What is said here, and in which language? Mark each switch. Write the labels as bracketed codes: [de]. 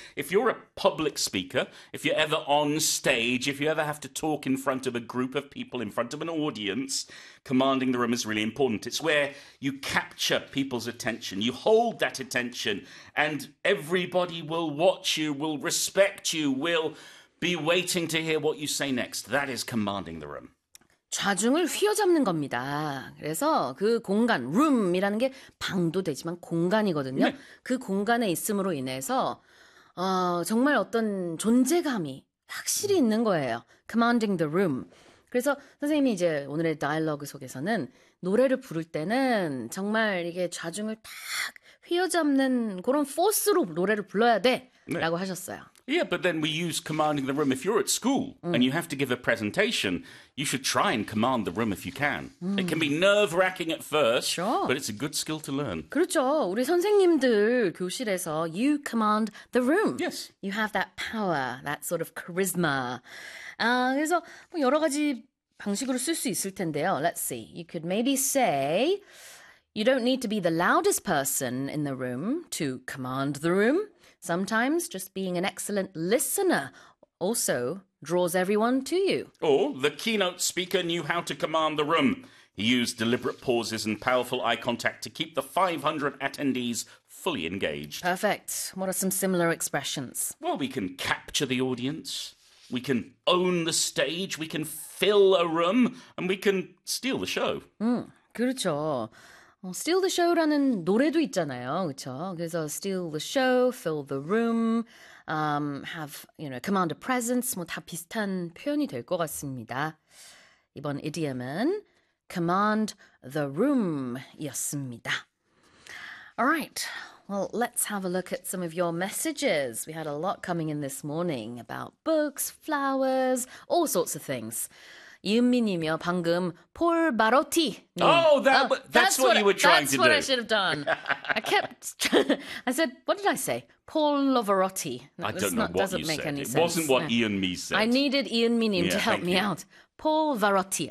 [en] If you're a public speaker, if you're ever on stage, if you ever have to talk in front of a group of people, in front of an audience, commanding the room is really important. It's where you capture people's attention. You hold that attention, and everybody will watch you, will respect you, will be waiting to hear what you say next. That is commanding the room. [ko] 좌중을 휘어잡는 겁니다. 그래서 그 공간, room이라는 게 방도 되지만 공간이거든요. 네. 그 공간에 있음으로 인해서 정말 어떤 존재감이 확실히 있는 거예요. [en] Commanding the room. [ko] 그래서 선생님이 이제 오늘의 다이얼로그 속에서는 노래를 부를 때는 정말 이게 좌중을 탁 휘어잡는 그런 포스로 노래를 불러야 돼 네. 라고 하셨어요. [en] Yeah, but then we use commanding the room if you're at school and you have to give a presentation, you should try and command the room if you can. It can be nerve-wracking at first, sure. but it's a good skill to learn. [ko] 그렇죠. 우리 선생님들 교실에서 [en] you command the room. Yes. You have that power, that sort of charisma. [ko] 그래서 뭐 여러 가지 방식으로 쓸 수 있을 텐데요. [en] Let's see. You could maybe say you don't need to be the loudest person in the room to command the room. Sometimes just being an excellent listener also draws everyone to you. Or the keynote speaker knew how to command the room. He used deliberate pauses and powerful eye contact to keep the 500 attendees fully engaged. Perfect. What are some similar expressions? Well, we can capture the audience. We can own the stage. We can fill a room. And we can steal the show. [ko] 그렇죠. Steal the show라는 노래도 있잖아요, 그렇죠? 그래서 [en] steal the show, fill the room, have, you know, command a presence, [ko] 뭐 다 비슷한 표현이 될 것 같습니다. 이번 idiom은 command the room이었습니다. [en] All right, well, let's have a look at some of your messages. We had a lot coming in this morning about books, flowers, all sorts of things. [ko] 윤미님이요, 방금 폴 바로티. [en] That's what you were trying to do. That's what I should have done. I said, what did I say? Paul Lavorotti. It wasn't what Ian Mee said. I needed Ian Mee님 to help me out. Paul Varotti.